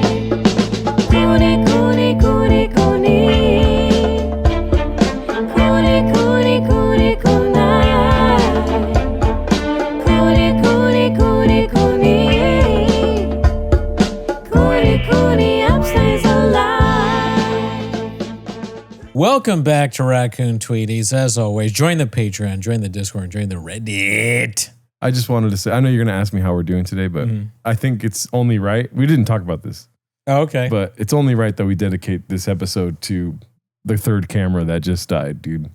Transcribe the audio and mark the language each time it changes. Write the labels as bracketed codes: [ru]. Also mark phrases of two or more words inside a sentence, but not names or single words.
[en] Cooney, Cooney, Cooney, Cooney. Cooney, Cooney, Cooney, Cooney. Cooney, Cooney, Cooney, Cooney. Cooney, Cooney upstays alive. Welcome back to Raccoon Tweeties. As always, join the Patreon, join the Discord, join the Reddit. I just wanted to say, I know you're going to ask me how we're doing today, but I think it's only right. We didn't talk about this. Oh, okay. But it's only right that we dedicate this episode to the third camera that just died, dude.